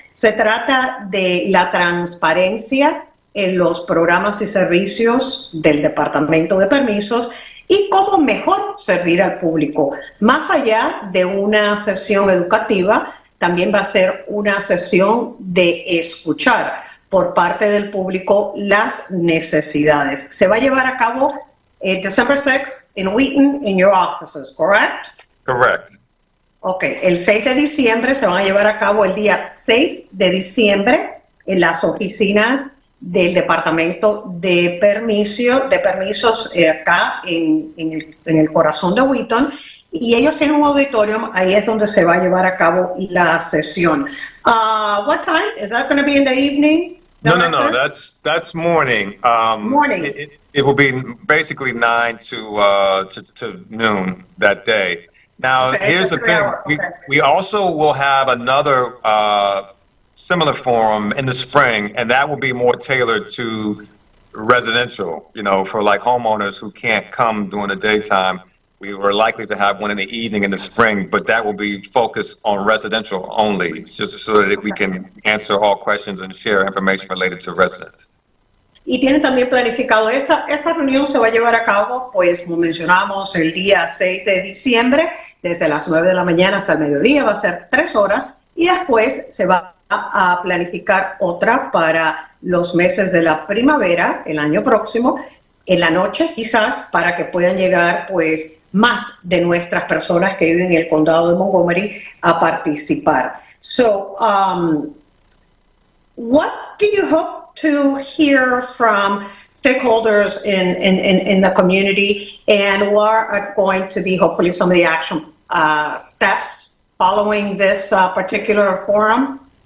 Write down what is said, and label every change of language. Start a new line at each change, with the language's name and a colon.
Spanish: Se trata de la transparencia en los programas y servicios del Departamento de Permisos y cómo mejor servir al público. Más allá de una sesión educativa, también va a ser una sesión de escuchar por parte del público las necesidades. Se va a llevar a cabo
English: December 6 in Wheaton in your offices, correct? Correct.
Spanish: Ok, el 6 de diciembre se van a llevar a cabo el día 6 de diciembre en las oficinas del Departamento de Permisos acá en el corazón de Wheaton, y ellos tienen un auditorium, ahí es donde se va a llevar a cabo la sesión.
English: What time? Is that going to be in the evening? No, that's morning. Morning. It will be basically 9 to noon that day. Now, here's the thing. We also will have another similar forum in the spring, and that will be more tailored to residential, you know, for like homeowners who can't come during the daytime. We were likely to have one in the evening in the spring, but that will be focused on residential only, just so that we can answer all questions and share information related to residents.
Spanish: Y tienen también planificado, esta reunión se va a llevar a cabo, pues como mencionamos, el día 6 de diciembre, desde las 9 de la mañana hasta el mediodía, va a ser 3 horas, y después se va a planificar otra para los meses de la primavera, el año próximo, en la noche quizás, para que puedan llegar pues más de nuestras personas que viven en el condado de Montgomery a participar.
English: So, what do you hope to hear from stakeholders in the community, and what are going to be hopefully some of the action steps following this particular forum?